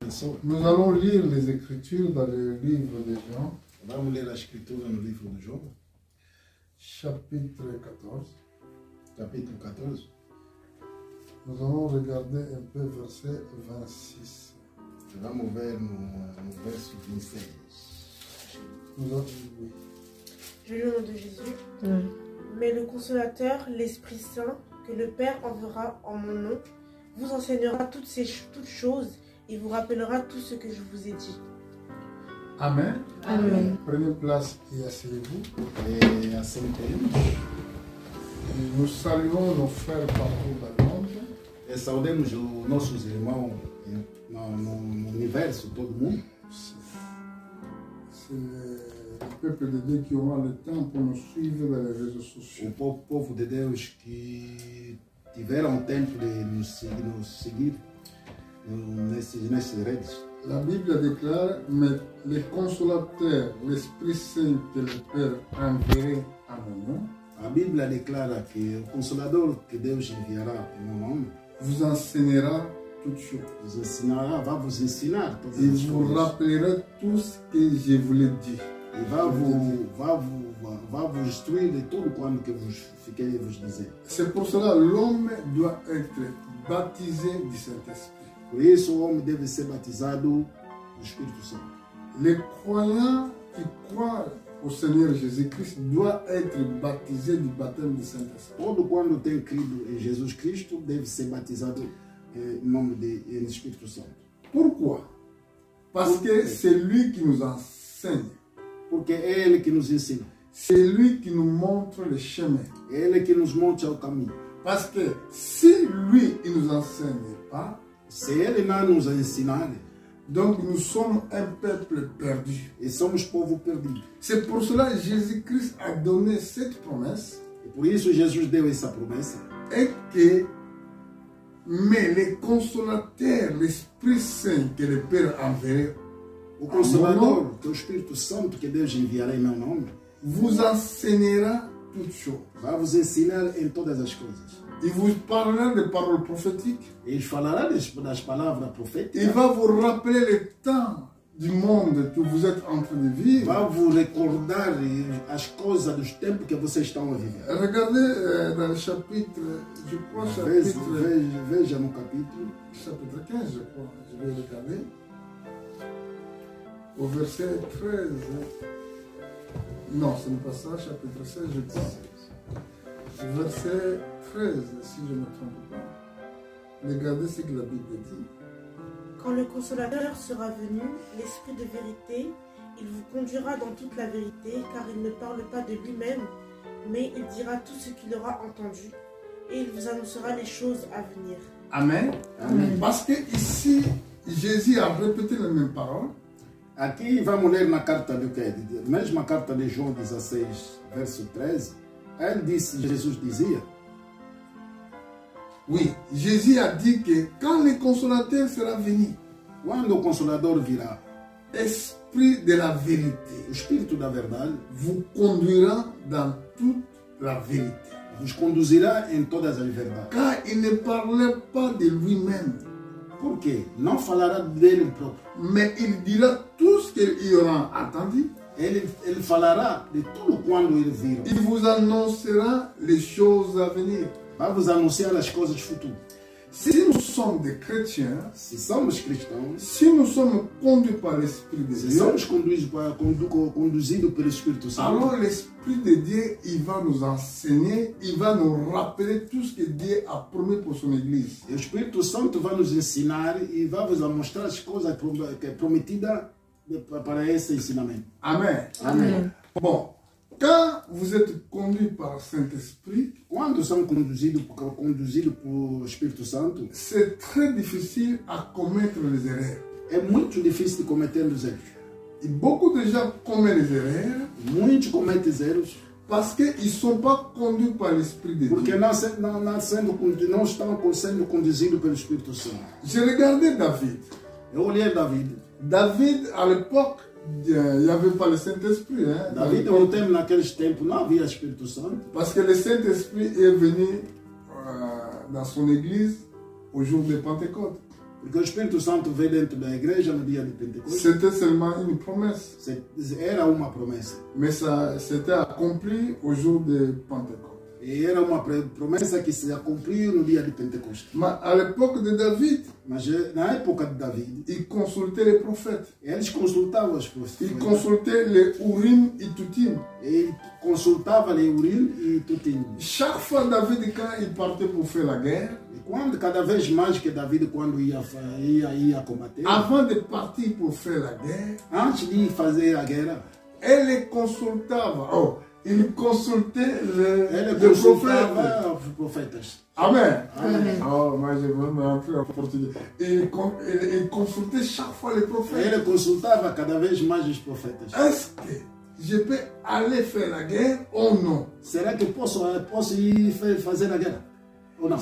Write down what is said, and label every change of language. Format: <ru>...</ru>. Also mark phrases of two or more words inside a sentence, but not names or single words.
<pt>pessoa.</pt> <fr>Nous allons lire les Écritures dans le livre de Jean,</fr> <pt>Vamos ler a escritura no livro de João,</pt> <fr>chapitre 14.</fr> <pt>capítulo 14.</pt> <fr>Nous allons regarder un peu verset 26.</fr> <pt>Vamos ver no verso 26.</pt> <fr>Nous allons, oui. Je lis au nom de Jésus. Mais le consolateur, l'Esprit Saint, que le Père enverra en mon nom, vous enseignera toutes choses et vous rappellera tout ce que je vous ai dit. Amen. Amen. Prenez place et asseyez-vous.</fr> <pt>E assim temos.</pt> <fr>Et nous saluons nos frères partout dans le monde.</fr> <pt>E saudemos os nossos irmãos no universo, todo mundo.</pt> <fr>C'est le peuple de Dieu qui aura le temps pour nous suivre dans les réseaux sociaux.</fr> <pt>O povo de Deus que tiveram tempo de nos seguir nessas redes.</pt> <fr>La Bible déclare, mais le consolateur, l'Esprit Saint que le Père enverrait à mon nom,</fr> <pt>A Bíblia declara que o Consolador que Deus enviará em meu nome</pt> <fr>vous enseignera toutes choses.</fr> <pt>vos ensinará, vai vos ensinar todas</pt> <fr>Il</fr> <pt>as</pt> <fr>vous</fr> <pt>coisas.</pt> <fr>rappellera tout ce que je vous l'ai dit.</fr> <pt>E vai vos instruir de tudo quanto que vos fiquei a vos dizer.</pt> <fr>C'est pour cela l'homme doit être baptisé du Saint-Esprit.</fr> <pt>Por isso o homem deve ser batizado do Espírito Santo.</pt> <fr>Les croyants qui croient au Seigneur Jésus-Christ doivent être baptisés du baptême du Saint-Esprit.</fr> <pt>Todo quando tem crido em Jesus Cristo deve ser batizado em nome do Espírito Santo.</pt> <fr>Pourquoi? Parce que c'est lui qui nous enseigne.</fr> <pt>Porque é Ele que nos ensina.</pt> <fr>C'est lui qui nous montre le chemin.</fr> <pt>É Ele que nos monta o caminho.</pt> <fr>Parce que si lui, il ne nous enseigne pas,</fr> <pt>Se Ele não nos ensinar,</pt> <fr>donc nous sommes un peuple perdu.</fr> <pt>e somos povo perdido.</pt> <fr>C'est pour cela que Jésus-Christ a donné cette promesse</fr> <pt>E por isso Jesus deu essa promessa.</pt> <fr>et que, mais le consolateur, l'Esprit Saint que le Père enverrait,</fr> <pt>O Consolador, que é o Espírito Santo que Deus enviará em meu nome,</pt> <fr>vous enseignera toutes choses.</fr> <pt>vai vos ensinar em todas as coisas.</pt> <fr>Il vous parlera des paroles prophétiques.</fr> <pt>Ele falará das palavras</pt> <fr>Il</fr> <pt>proféticas.</pt> <fr>va vous rappeler le temps du monde que vous êtes en train de vivre.</fr> <pt>Vai vos recordar as coisas dos tempos que vocês estão a viver.</pt> <fr>Regardez dans le chapitre, je crois,</fr> <pt>Veja no capítulo</pt> <fr>chapitre 15, je crois. Je vais regarder. Au verset 13. Non, ce n'est pas ça, chapitre 16, je crois. Verset 13, si je ne me trompe pas. Regardez ce que la Bible dit. Quand le consolateur sera venu, l'Esprit de vérité, il vous conduira dans toute la vérité, car il ne parle pas de lui-même, mais il dira tout ce qu'il aura entendu, et il vous annoncera les choses à venir. Amen. Amen. Parce que ici, Jésus a répété les mêmes paroles.</fr> <pt>Aqui vamos ler na carta de quê? Mesma carta de João 16, verso 13. Ele disse, Jesus dizia,</pt> <fr>Oui, Jésus a dit que quand le consolateur sera venu,</fr> <pt>quando o Consolador virá,</pt> <fr>Esprit de la vérité,</fr> <pt>o Espírito da verdade</pt> <fr>vous conduira dans toute la vérité.</fr> <pt>vos conduzirá em todas as verdades.</pt> <fr>Car il ne parlait pas de lui-même,</fr> <pt>Por quê? Não falará dele próprio.</pt> <fr>mais il dira tout ce qu'il aura entendu.</fr> <pt>Ele falará de tudo quando ele vir.</pt> <fr>Il vous annoncera les choses à venir.</fr> <pt>Vai vos anunciar as coisas futuras.</pt> <fr>Si nous sommes des chrétiens,</fr> <pt>Se somos cristãos,</pt> <fr>si nous sommes conduits par l'Esprit de</fr> <pt>se</pt> <fr>Dieu,</fr> <pt>somos conduzidos pelo Espírito Santo,</pt> <fr>alors l'Esprit de Dieu, il va nous enseigner, il va nous rappeler tout ce que Dieu a promis pour son Église.</fr> <pt>o Espírito Santo vai nos ensinar e vai vos mostrar as coisas que é prometida para esse ensinamento.</pt> <fr>Amen.</fr> <pt>Amém.</pt> <fr>Bon, quand vous êtes conduit par le Saint-Esprit,</fr> <pt>Quando somos conduzidos pelo Espírito Santo,</pt> <fr>c'est très difficile à commettre les erreurs.</fr> <pt>é muito difícil de cometer os erros.</pt> <fr>Et beaucoup de gens commettent les erreurs</fr> <pt>Muitos cometem erros</pt> <fr>parce qu'ils ne sont pas conduits par l'Esprit de</fr> <pt>porque</pt> <fr>Dieu.</fr> <pt>não estão sendo conduzidos pelo Espírito Santo.</pt> <fr>J'ai regardé David.</fr> <pt>Eu olhei David.</pt> <fr>David, à l'époque, il n'y avait pas le Saint-Esprit. Hein,</fr> <pt>David, no tempo, naqueles tempos, não havia Espírito Santo.</pt> <fr>parce que le Saint-Esprit est venu dans son église au jour de Pentecôte.</fr> <pt>Porque o Espírito Santo veio dentro da igreja no dia de Pentecostes.</pt> <fr>C'était seulement une promesse.</fr> <pt>Era uma promessa.</pt> <fr>Mais ça s'était accompli au jour de Pentecôte.</fr> <pt>E era uma promessa que se cumpriu no dia de Pentecostes.</pt> <fr>Mais à l'époque de David,</fr> <pt>Mas na época de David,</pt> <fr>il consultait les prophètes.</fr> <pt>eles consultavam os</pt> <fr>Il</fr> <pt>profetas.</pt> <fr>consultait les Urim et Tutim.</fr> <pt>Ele consultava ali Urim e Tutim.</pt> <fr>Chaque fois, David, quand il partait pour faire la guerre,</fr> <pt>E quando, cada vez mais que David, quando ia combater,</pt> <fr>avant de partir pour faire la guerre,</fr> <pt>antes de fazer a guerra,</pt> <fr>elle consultava. Oh, il consultait</fr> <pt>ele</pt> <fr>les prophètes.</fr> <pt>consultava os profetas.</pt> <fr>Amen.</fr> <pt>Amen.</pt> <fr>Oh, moi je veux me rentrer en portugais. Il consultait chaque fois les prophètes.</fr> <pt>Ele consultava cada vez mais os profetas.</pt> <fr>Est-ce que je peux aller faire la guerre ou non?</fr> <pt>Será que posso ir fazer a guerra? Ou não?</pt>